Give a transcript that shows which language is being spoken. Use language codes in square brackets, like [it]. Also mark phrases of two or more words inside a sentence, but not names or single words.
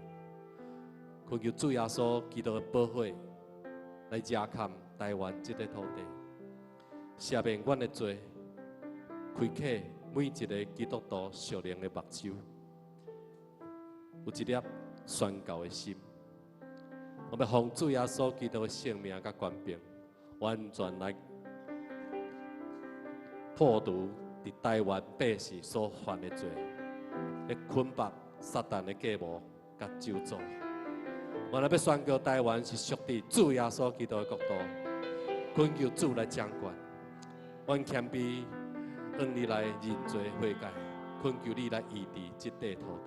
[nan] 恳求主耶稣基督的保护来遮看台湾这个土地，赦免阮的罪，开启每一个基督徒属灵的目睭，有一粒宣教的心。我们奉主耶稣基督的性命甲权柄，完全来破除伫台湾百姓所犯的罪，来捆绑撒旦的计谋甲咒诅。我们要宣告台湾是属于主耶稣基督的国度，恳求主来掌管。阮谦卑向你来认罪悔改，恳求你来医治这块土地。